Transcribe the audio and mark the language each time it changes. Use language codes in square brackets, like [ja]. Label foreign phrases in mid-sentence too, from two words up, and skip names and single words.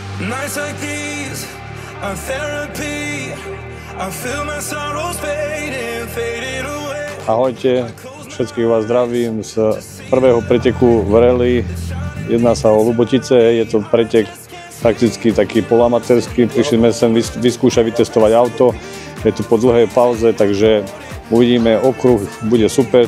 [en] Nights like these are therapy. I feel my sorrows fading away. [sk] Ahojte, všetkých vás zdravím z prvého preteku v rally. Jedná sa o Ľubotice, je to pretek prakticky taký polamatérsky. Prišli sme sem vyskúšať, vytestovať auto. Je to po dlhej pauze, takže uvidíme, okruh bude super.